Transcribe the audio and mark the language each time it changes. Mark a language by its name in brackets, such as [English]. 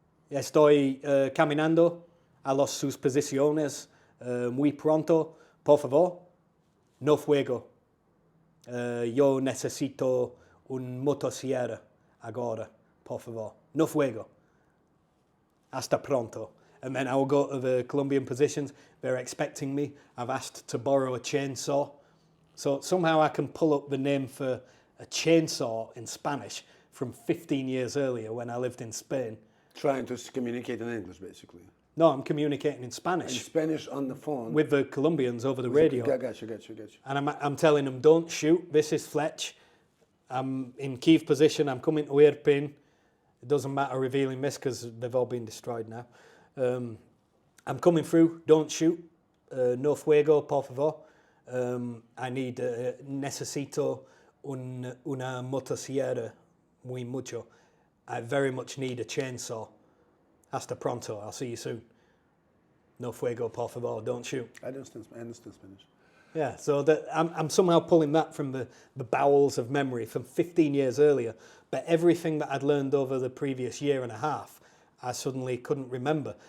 [Spanish] Estoy caminando a sus posiciones muy pronto, por favor, no fuego. Yo necesito un motosierra agora, por favor. No fuego. Hasta pronto. [English] And then I will go to the Colombian positions. They're expecting me. I've asked to borrow a chainsaw. So somehow I can pull up the name for a chainsaw in Spanish from 15 years earlier when I lived in Spain. Trying to communicate in English, basically. No, I'm communicating in Spanish. In Spanish on the phone. With the Colombians over the radio. Got you. And I'm telling them, don't shoot, this is Fletch. I'm in Kiev position, I'm coming to Irpin. It doesn't matter revealing this because they've all been destroyed now. I'm coming through, don't shoot. [Spanish] No fuego, por favor. [English] I need, [Spanish] necesito una motosierra muy mucho. [English] I very much need a chainsaw. [Spanish] Hasta pronto, [English] I'll see you soon. [Spanish] No fuego, por favor, [English] don't shoot. I understand Spanish. Yeah, so I'm somehow pulling that from the bowels of memory from 15 years earlier, but everything that I'd learned over the previous year and a half, I suddenly couldn't remember.